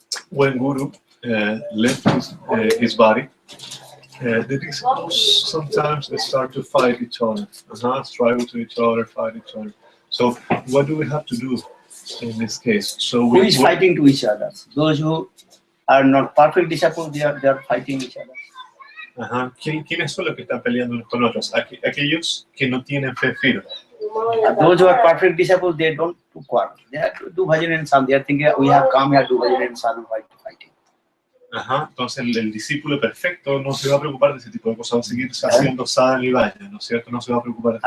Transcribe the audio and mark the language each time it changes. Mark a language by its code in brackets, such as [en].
[en] When Guru left his body, the disciples sometimes start to fight each other, struggle to each other, fight each other. So what do we have to do in this case? So who is fighting to each other? Those who are not perfect disciples, they are fighting each other. [es] ¿Quiénes son los que están peleando unos con otros? Aquellos que no tienen fe firme. [en] Those who are perfect disciples, they don't do quarrel. They have to do bhajan and sadhana. They are thinking, we have come here to do bhajan and sadhana, why to fighting? [es] Entonces el discípulo perfecto no se va a preocupar de ese tipo de cosas, va a seguir haciendo sadhana y vaya, ¿no es cierto? No se va a preocupar de eso.